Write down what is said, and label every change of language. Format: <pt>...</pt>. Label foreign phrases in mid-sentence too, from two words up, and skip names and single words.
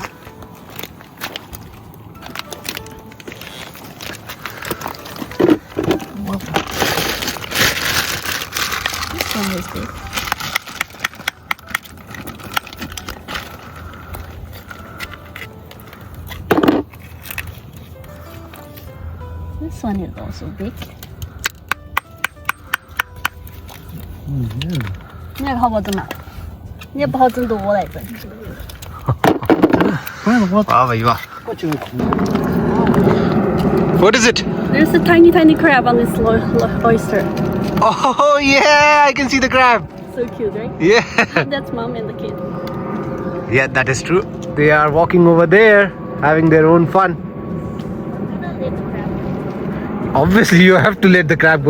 <en>This one is good. This one is also big.</en> <zh>你那个好不好整啊？你也不好整，都我来整。</zh> <hi>वाह भाई वाह.</hi> <en>What is it? There's a tiny crab on this oyster. Oh yeah, I can see the crab. So cute, right? Yeah. That's mom and the kid. Yeah, that is true. They are walking over there, having their own fun. Obviously, you have to let the crab go.</en>